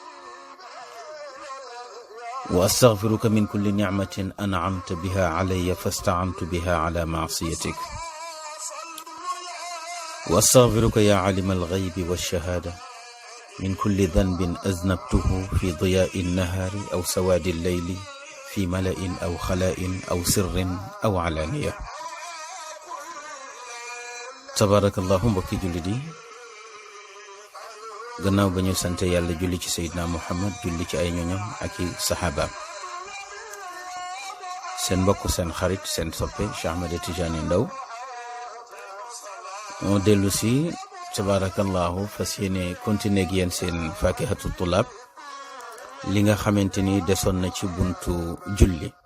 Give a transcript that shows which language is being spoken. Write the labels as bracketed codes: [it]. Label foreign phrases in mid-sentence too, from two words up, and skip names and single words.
[ar] وأستغفرك من كل نعمة أنعمت بها علي فاستعنت بها على معصيتك، وأستغفرك يا عالم الغيب والشهادة من كل ذنب أذنبته في ضياء النهار أو سواد الليل، في ملأ أو خلاء أو سر أو علانية. tabarakallahu. [wo] mbokki jullit yi, gannaaw ba ñu sante yàlla julli ci Seydina Muhammad, julli ci ay ñoñam ak i saxaabaam, seen mbokk, seen xarit, seen soppe Cheikh Ahmed Tidiane Ndao moo dellu si tabarakallahu fas yéene continuer ak yéen seen [ar] فاكهة الطلاب, [wo] li nga xamante ni desoon na ci buntu julli.